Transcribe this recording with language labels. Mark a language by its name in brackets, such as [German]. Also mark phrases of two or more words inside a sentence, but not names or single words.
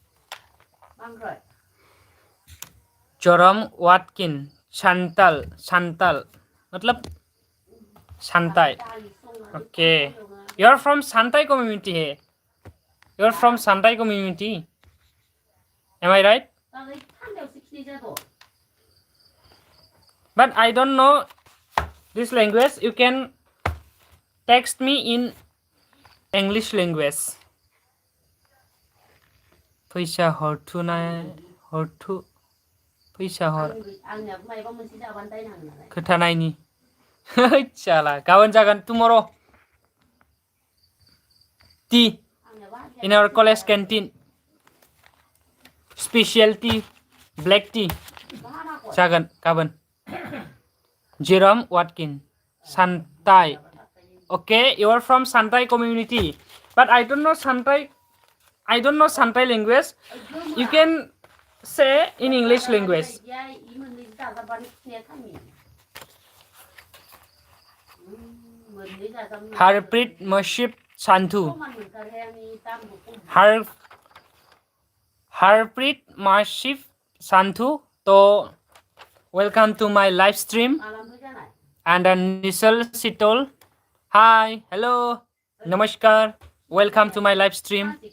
[English] Joram Watkin Chantal मतलब Santai okay you're from Santai community hey you're from Santai community am I right but I don't know this language you can text me in English language [Bodo] फैसा हरथु फैसा हर खोथानायनि चला गाबोन जागोन [English] tomorrow tea in our college canteen special tea black tea [Bodo] जागोन गाबोन [English] Jerome Watkin Santai okay you are from Santai community but I don't know Santai language you can say in English language Harpreet Maship Santhu Harpreet Maship Santhu to welcome to my live stream and Nisal Sitol hi hello namaskar welcome to my live stream